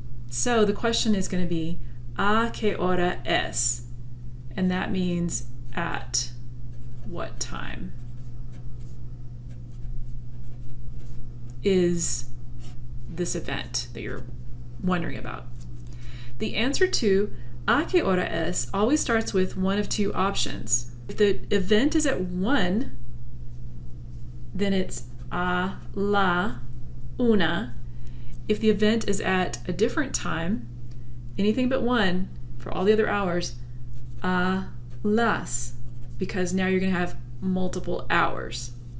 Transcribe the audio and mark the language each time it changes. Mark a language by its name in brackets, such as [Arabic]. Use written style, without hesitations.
[English] So the question is going to be [Spanish] ¿a qué hora es? [English] And that means at what time is this event that you're wondering about. The answer to [Spanish] ¿a qué hora es? [English] Always starts with one of two options. If the event is at 1, then it's [Spanish] a la una. [English] If the event is at a different time, anything but 1, for all the other hours, [Spanish] a las, [English] because now you're going to have multiple hours.